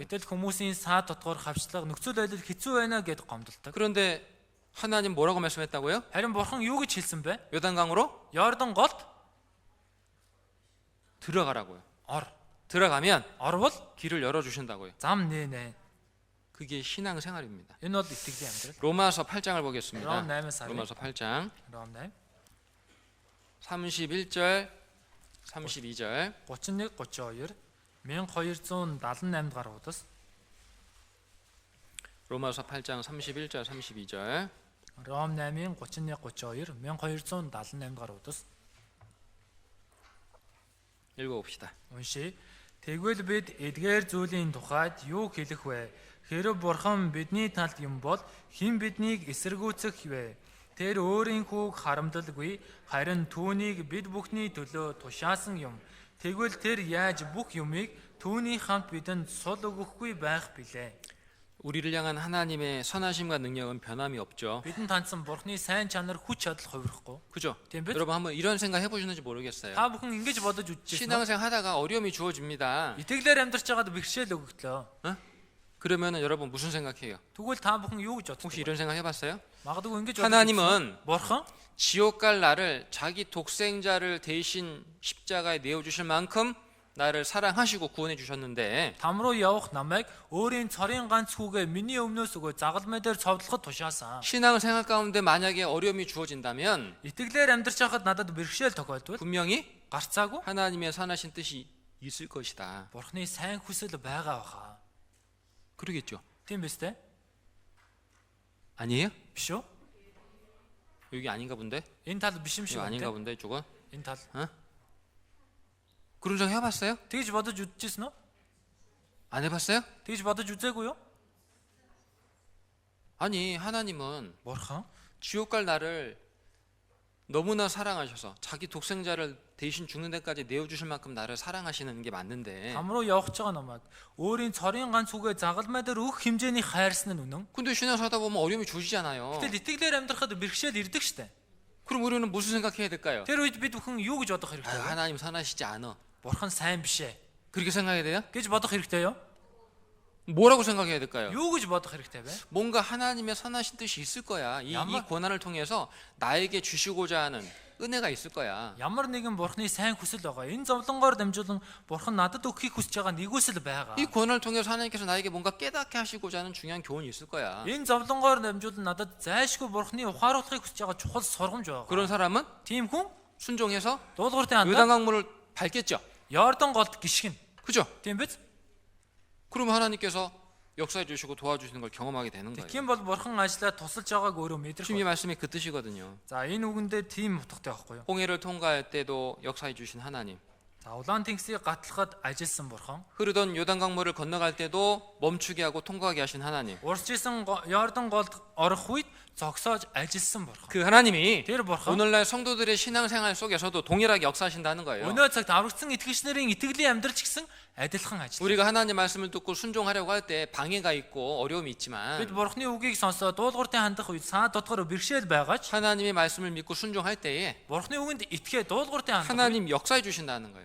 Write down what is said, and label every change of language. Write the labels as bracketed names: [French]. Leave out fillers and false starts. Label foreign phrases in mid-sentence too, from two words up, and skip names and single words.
[Mongolian] Гэтэл хүмүүсийн саа дотгоор хавчлага нөхцөл байдал хэцүү байна гэд гомдолдог. [Korean] 그런데 하나님 뭐라고 말씀했다고요? [Mongolian] Харин бурхан юу гэж хэлсэн бэ? [Korean] 요단강으로 [Mongolian] Йордан голд [Korean] 들어가라고요. [Mongolian] ор. [Korean] 들어가면 [Mongolian] Орвол [Korean] 길을 열어 주신다고요. [Mongolian] зам нээнэ. [Korean] 그게 신앙 생활입니다. [Mongolian] Энэ бол итгэлийн амьдрал. [Korean] 로마서 8장을 보겠습니다. [Mongolian] Ром 8-аас харъя. [Korean] 로마서 8장 [Mongolian] Ром 8 [Korean] 31절 32절 [Mongolian] 31 32 1278 гаруй удас. [Korean] 로마서 8장 31절 32절 [Mongolian] Ром 8-ийн 31 32 1278 гаруй удас. [Korean] 읽어봅시다. [Mongolian] Уншия. Тэгвэл бид эдгээр зүйлийн тухайд юу хэлэх вэ? Хэрэв бурхан бидний талд юм бол хэн биднийг эсэргүүцэх вэ? Тэр өөрийн хүүг харамдалгүй, харин түүнийг бид бүхний төлөө тушаасан юм. Тэгвэл тэр яаж бүх юмыг түүний хамт бидэнд сул өгөхгүй байх билээ? [Korean] 우리를 향한 하나님의 선하심과 능력은 변함이 없죠. [Mongolian] Бидэнд хандсан бурхны сайн чанар хүч чадал хувирахгүй. [Korean] 그죠? [Mongolian] Тийм биз? [Korean] 여러분 한번 이런 생각 해보시는지 모르겠어요. [Mongolian] Та бүхэн ингэж бодож үзчихсэн. [Korean] 신앙생활 하다가 어려움이 주어집니다. [Mongolian] Итгэлээр амьдрч байгаад бэрхшээл өгөгдлөө. [Korean] 그러면은 여러분 무슨 생각해요? [Mongolian] Тэгвэл та бүхэн юу гэж [Korean] 혹시 [Mongolian] боддог? [Korean] 이런 생각 해봤어요? [Mongolian] Магадгүй ингэж [Korean] 하나님은 [Mongolian] бурхан [Korean] 지옥 갈 나를 자기 독생자를 대신 십자가에 내어 주실 만큼 나를 사랑하시고 구원해 주셨는데 [Mongolian] там руу явах намайг өөрийн цорын ганц хүүгээ миний өмнөөс өгөө загалмай дээр цовдлоход тушаасан. [Korean] 신앙생활 가운데 만약에 어려움이 주어진다면 [Mongolian] Итгэлээр амьдрч байхад надад бэрхшээл тохиолдвол [Korean] 분명히 [Mongolian] гарцаагүй [Korean] 하나님의 선하신 뜻이 있을 것이다. [Mongolian] бурхны сайн хүсэл байгаа баха. [Korean] 그러겠죠? [Mongolian] Тийм биз дээ? [Korean] 아니에요? [Mongolian] Биш үү? [Korean] 여기 아닌가 본데? [Mongolian] Энэ тал биш юм [Korean] 이거 [Mongolian] шиг [Korean] 아닌가 [Mongolian] байна. [Korean] 본데 이쪽은? [Mongolian] Энэ тал. [Korean] 그런 생각 해봤어요? [Mongolian] Тэгж бодож үзчихсэн үү? [Korean] 안 해봤어요? [Mongolian] Тэгж бодож үзээгүй юу? [Korean] 아니 하나님은 [Mongolian] Бурхан [Korean] 지옥 갈 나를 너무나 사랑하셔서 자기 독생자를 대신 죽는 데까지 내어주실 만큼 나를 사랑하시는 게 맞는데 [Mongolian] там руу явах гэж байгаа намайг өөрийн цорын ганц хүүгээ загалмай дээр өгөх хэмжээний хайрсан нь үнэн. [Korean] 근데 신앙생활 하다 보면 어려움이 주시잖아요. [Mongolian] Гэтэл итгэлээр амьдрахад бэрхшээл ирдэг штэ. [Korean] 그럼 우리는 무슨 생각해야 될까요? [Mongolian] Тэр үед бид бүхэн юу гэж бодох хэрэгтэй вэ? [Korean] 하나님 선하시지 않아. [Mongolian] Бурхан сайн биш ээ [Korean] 그렇게 생각해야 돼요? [Mongolian] гэж бодох хэрэгтэй요? [Korean] 뭐라고 생각해야 될까요? [Mongolian] Юу гэж бодох хэрэгтэй вэ? [Korean] 뭔가 하나님의 선하신 뜻이 있을 거야. 이 고난을 통해서 나에게 주시고자 하는 은혜가 있을 거야. [Mongolian] Ямар нэгэн бурхны сайн хүсэл байгаа. Энэ зовлонгоор дамжуулан бурхан надад өгөхийг хүсэж байгаа нэгүсэл байгаа. [Korean] 이 고난을 통해서 하나님께서 나에게 뭔가 깨닫게 하시고자 하는 중요한 교훈이 있을 거야. [Mongolian] Энэ зовлонгоор дамжуулан надад зайлшгүй бурхны ухааруулахыг хүсэж байгаа чухал сургамж байгаа. [Korean] 그런 사람은 [Mongolian] Тийм хүн [Korean] 순종해서 [Mongolian] дуулууртай хандаад [Korean] 요단강물을 밟겠죠. [Mongolian] Йордан голд гიშгэн. [Korean] 그죠? [Mongolian] Тийм биз? [Korean] 그러면 하나님께서 역사해 주시고 도와주시는 걸 경험하게 되는 거예요. [Mongolian] Тийм бол бурхан ажиллаад тусалж байгааг өөрөө мэдрэх. [Korean] 주님의 말씀이 그 뜻이거든요. [Mongolian] За энэ үгэндээ тийм утгатай байхгүй юу? [Korean] 홍해를 통과할 때도 역사해 주신 하나님. [Mongolian] За улаан тэнгисийг гатлахад ажилласан бурхан. [Korean] 흐르던 요단강물을 건너갈 때도 멈추게 하고 통과하게 하신 하나님. [Mongolian] Урж исэн Йордан голд орох үед зогсоож ажилласан бурхан. [Korean] 그 하나님이 [Mongolian] Тэр бурхан [Korean] 오늘날 성도들의 신앙생활 속에서도 동일하게 역사하신다는 거예요. [Mongolian] өнөө цагт аврагдсан итгэгчнэрийн итгэлийн амьдрал ч гэсэн адилхан ажил. [Korean] 우리가 하나님 말씀을 듣고 순종하려고 할 때 방해가 있고 어려움이 [Mongolian] Бид [Korean] 있지만 [Mongolian] бурхны үгийг сонсоод дуулууртай хандах үед саа дотгоор бэрхшээл байгаа ч [Korean] 하나님의 말씀을 믿고 순종할 때에 [Mongolian] бурхны үгэнд итгээ дуулууртай хандах үед [Korean] 하나님 역사해 주신다는 거예요.